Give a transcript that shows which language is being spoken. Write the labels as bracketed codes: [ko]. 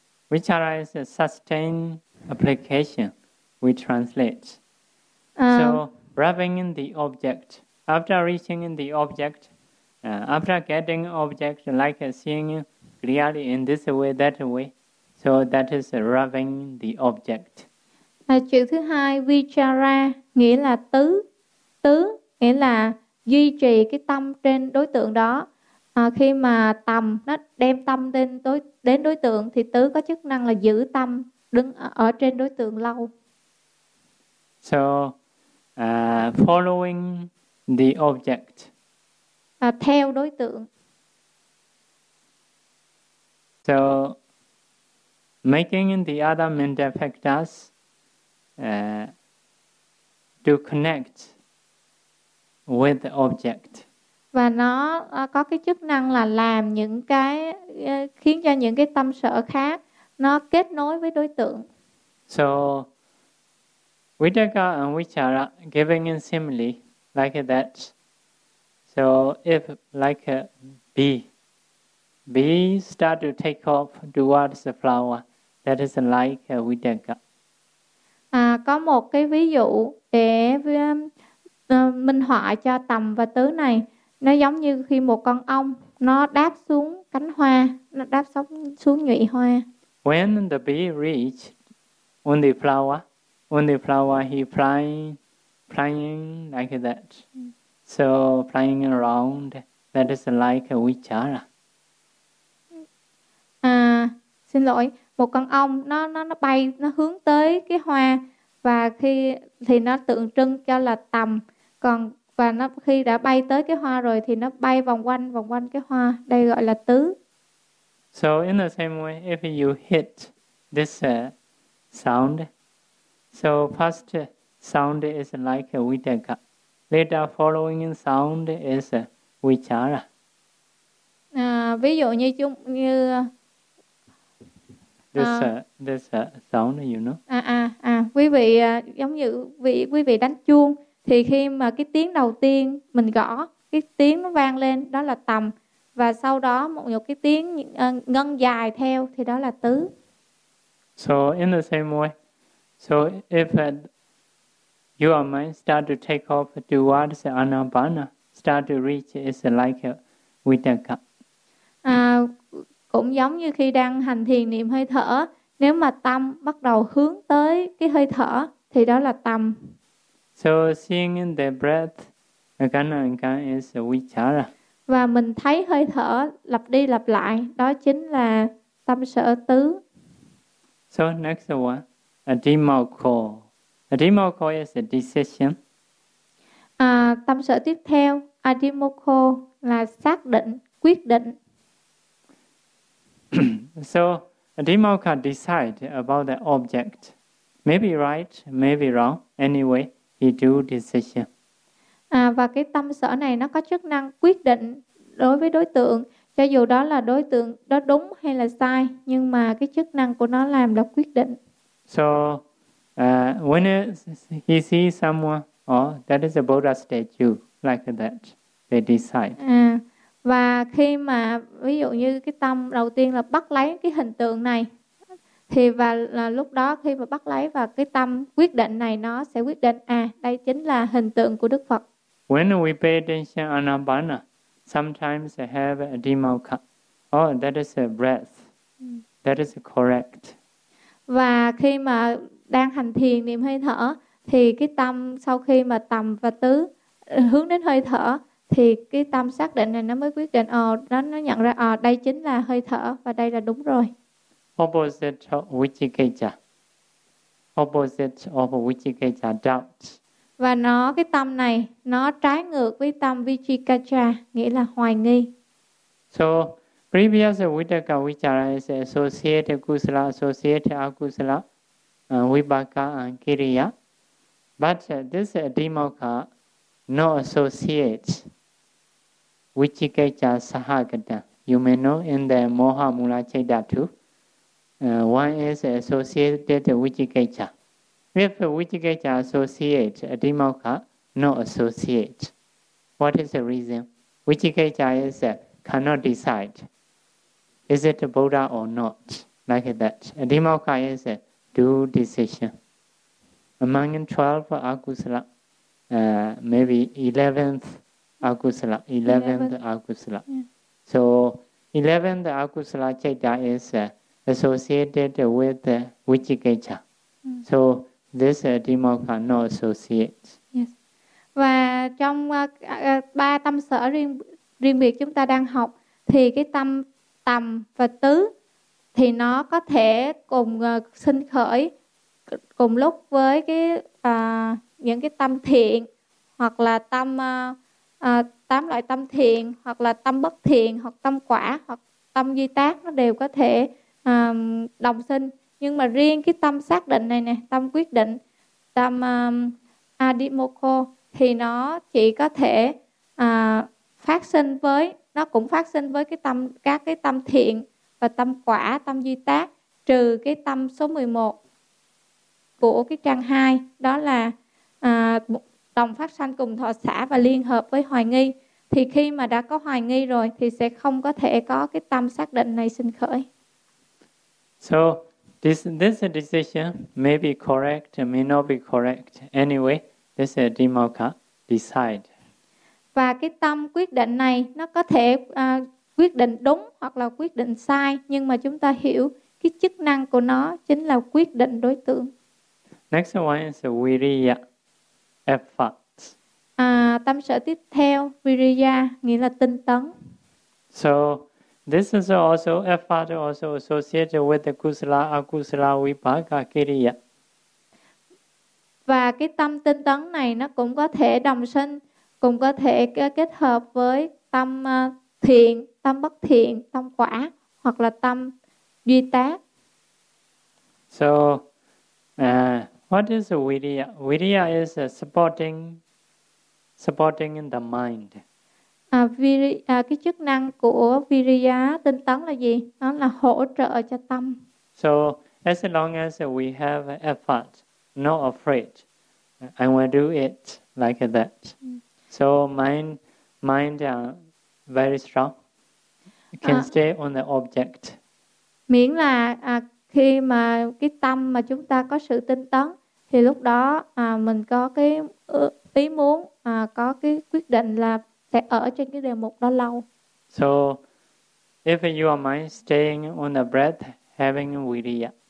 [en] Vichara is a sustained application. We translate. So rubbing in the object, after reaching in the object, after getting object, like seeing clearly in this way, that way, so that is rubbing the object. [vi] Chữ thứ hai, vichara, nghĩa là tứ. Tứ nghĩa là duy trì cái tâm trên đối tượng đó. Khi mà tầm nó đem tâm đến đối tượng, thì tứ có chức năng là giữ tâm đứng ở trên đối tượng lâu. [en] So following the object. [vi] Theo đối tượng. [en] So making the other mental factors to connect with the object. [vi] Và nó có cái chức năng là làm những cái khiến cho những cái tâm sở khác nó kết nối với đối tượng. [en] So Vitaka and Vichara giving a simile like that. So if like a bee start to take off towards the flower, that is like a Vitaka. [vi] Có một cái ví dụ để minh họa cho tầm và tứ này. Nó giống như khi một con ong nó đáp xuống cánh hoa, nó đáp xuống nhụy hoa. [en] When the bee reached on the flower, he flying like that. So flying around, that is like a vichara. [vi] Xin lỗi, một con ong nó bay, nó hướng tới cái hoa và khi thì nó tượng trưng cho là tầm, còn và nó khi đã bay tới cái hoa rồi thì nó bay vòng quanh cái hoa, đây gọi là tứ. [en] So in the same way, if you hit this sound, so first sound is like a vitaka, later following sound is a vichara. [vi] Ví dụ như chúng như [en] this sound, you know. [vi] Quý vị giống như quý vị đánh chuông. Thì khi mà cái tiếng đầu tiên mình gõ, cái tiếng nó vang lên, đó là tầm. Và sau đó một cái tiếng ngân dài theo, thì đó là tứ. [en] So in the same way, so if your mind start to take off towards anapana, start to reach, it's like vitaka. [vi] Cũng giống như khi đang hành thiền niệm hơi thở, nếu mà tâm bắt đầu hướng tới cái hơi thở, thì đó là tầm. [en] So seeing the breath again and again is vichara. [vi] Và mình thấy hơi thở lặp đi lặp lại, đó chính là tâm sở tứ. [en] So next one, adimokkha. Adimokkha is a decision. [vi] Tâm sở tiếp theo, adimokkha là xác định, quyết định. [en] So adimokkha decide about the object. Maybe right, maybe wrong, anyway. He do decision. [vi] Và cái tâm sở này nó có chức năng quyết định đối với đối tượng, cho dù đó là đối tượng đó đúng hay là sai, nhưng mà cái chức năng của nó làm là quyết định. [en] So when he sees someone, oh, that is a Buddha statue like that, they decide. [vi] Và khi mà ví dụ như cái tâm đầu tiên là bắt lấy cái hình tượng này, thì và là lúc đó khi mà bắt lấy và cái tâm quyết định này nó sẽ quyết định đây chính là hình tượng của Đức Phật. [en] When we pay attention anapana, sometimes have a dhimokkha. Oh, that is a breath. That is correct. [vi] Và khi mà đang hành thiền niệm hơi thở thì cái tâm sau khi mà tầm và tứ hướng đến hơi thở thì cái tâm xác định này nó mới quyết định nó nhận ra đây chính là hơi thở và đây là đúng rồi. [en] Opposite of vichikicca. Opposite of vichikicca, doubt. [vi] Và nó, cái tâm này, nó trái ngược với tâm vichikicca, nghĩa là hoài nghi. [en] So, previous vitaka vichara is associated kusala, associated akusala, vipaka and kiriya. But this dhimokkha not associate vichikicca sahagata. You may know in the Moha Mula Chaita too. One is associated vichikicca. If vichikicca associate adimokkha, no associate. What is the reason? Vichikicca is cannot decide. Is it a Buddha or not? Like that. Adimokkha is a due decision. Among 12 akusala, maybe 11th akusala. 11th akusala. Yeah. So 11th akusala chaita is associated with the vichikicca. So this dhimokkha not associate. Yes. [vi] Và trong ba tâm sở riêng biệt chúng ta đang học thì cái tâm tầm và tứ thì nó có thể cùng sinh khởi cùng lúc với cái những cái tâm thiện hoặc là tâm tám loại tâm thiện hoặc là tâm bất thiện hoặc tâm quả hoặc tâm di tác, nó đều có thể đồng sinh. Nhưng mà riêng cái tâm xác định này nè, tâm quyết định, tâm adimokkha thì nó chỉ có thể phát sinh với, nó cũng phát sinh với cái tâm, các cái tâm thiện và tâm quả, tâm duy tác, trừ cái tâm số 11 của cái trang 2, đó là đồng phát sanh cùng thọ xả và liên hợp với hoài nghi. Thì khi mà đã có hoài nghi rồi thì sẽ không có thể có cái tâm xác định này sinh khởi. [en] So this decision may be correct, may not be correct. Anyway, this is dimokkha decide. [vi] Và cái tâm quyết định này nó có thể quyết định đúng hoặc là quyết định sai, nhưng mà chúng ta hiểu cái chức năng của nó chính là quyết định đối tượng. [en] Next one is viriya effort. [vi] Tâm sở tiếp theo, viriya nghĩa là tinh tấn. [en] So this is also effort, also associated with the kusala, akusala, vipaka, kiriya. [vi] Và cái tâm tinh tấn này nó cũng có thể đồng sinh, cũng có thể kết hợp với tâm thiện, tâm bất thiện, tâm quả, hoặc là tâm duy tác. [en] So, what is viriya? Viriya is supporting in the mind. [vi] Cái chức năng của viriya tinh tấn là gì? Nó là hỗ trợ cho tâm. [en] So, as long as we have effort, not afraid, I will do it like that. So mind very strong, can stay on the object. [vi] Miễn là khi mà cái tâm mà chúng ta có sự tinh tấn, thì lúc đó mình có cái ý muốn, có cái quyết định là sẽ ở trên cái đề mục đó lâu. [en] So if your mind staying on the breath, having viriya.